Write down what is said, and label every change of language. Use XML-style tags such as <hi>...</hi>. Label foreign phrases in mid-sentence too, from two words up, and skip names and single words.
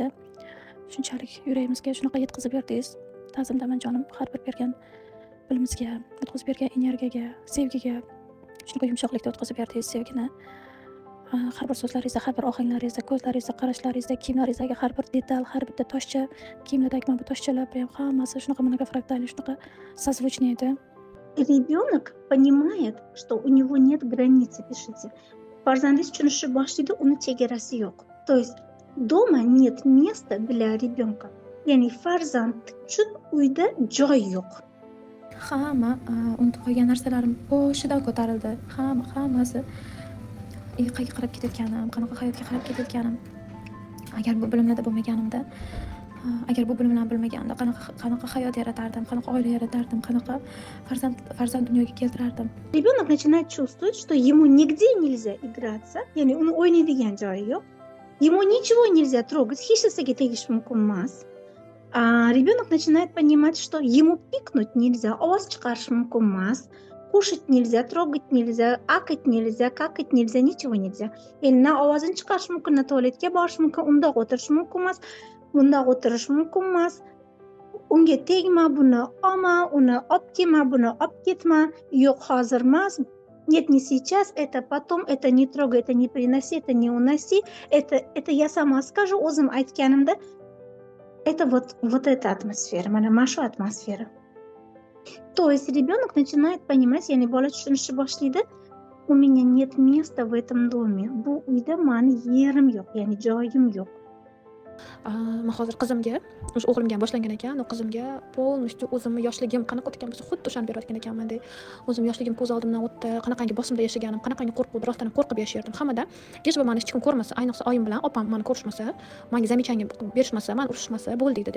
<uz>Shunchalik yuragimizga shunaqa yetkazib berdingiz. Ta'zimdaman jonim, har bir bergan bilimizga, yetkazib bergan energiyaga, sevgiga, shunaqa yumshoqlikda o'tkazib berdingiz sevgini. Har bir so'zlaringizda, har bir ohanglaringizda, ko'zlaringizda, qarashlaringizda, kiyimlaringizdagi har bir detal, har bitta toshcha, kiyimlardagi mana bu toshchalar prям hammasi shunaqa многофрактальный, shunaqa созвучный edi.</uz> <ru>Ребенок понимает, что у него нет границы, пишите.</ru> <uz>Farzandingiz tushunishni boshlaydi, uni chegarasi yo'q.</uz> <ru>То есть дома нет места для ребенка.</ru> <uz>Ya'ni farzand uchun uyda joy yo'q. Hamma unutib qo'ygan narsalarim boshidan ko'tarildi. Hammasi qayerga qarab ketayotganim, qanaqa hayotga qarab ketayotganim. Agar bu bilimlarda bo'lmaganimda, agar bu bilimlarni bilmaganimda qanaqa hayot yaratardim, qanaqa oila yaratardim, qanaqa farzand dunyoga keltirardim.</uz> <ru>Ребенок начинает чувствовать, что ему нигде нельзя играться,</ru> <uz>ya'ni uni o'ynaydigan joyi yo'q.</uz> <ru>Ему ничего нельзя трогать,</ru> <uz>hech narsaga tegish mumkin emas.</uz> <ru>Ребенок начинает понимать, что ему пикнуть нельзя,</ru> <uz>ovoz chiqarish mumkin emas.</uz> <ru>Кушать нельзя, трогать нельзя, акать нельзя, какать нельзя, ничего нельзя.</ru> <uz>Endi na ovozini chiqarish mumkin, na tualetga borish mumkin, undoq o'tirish mumkin emas, bundoq o'tirish mumkin emas. Unga tegma, buni olma, uni olib kelma, buni olib ketma. Yo'q, hozir emas.</uz> <ru>Нет, не сейчас, это потом, это не трогай, это не приноси, это не уноси. Это я сама скажу,</ru> <uz>o'zim aytganimda.</uz> <ru>Это вот эта атмосфера,</ru> <uz>mana shu атмосфера.</uz> <ru>То есть ребенок начинает понимать,</ru> <uz>ya'ni bola tushunishni boshlaydi,</uz> <ru>у меня нет места в этом доме.</ru> <uz>Bu uyda mani yerim yo'q, ya'ni joyim yo'q. Men hozir qizimga, o'sha o'g'limga ham boshlangan ekan, u qizimga полностью o'zimni yoshligim qanaqa o'tgan bo'lsa, xuddi o'shani berayotgan ekanman-da. O'zim yoshligim ko'z oldimdan o'tdi, qanaqangi bosimda yashaganim, qanaqangi qo'rquv, rostdan qo'rqib yashardim. Hammadan hech bir mani hech kim ko'rmasa, ayniqsa oyim bilan opam meni ko'rishmasa, menga zamechание berishmasa, meni urishmasa bo'ldi dedi-da.</uz>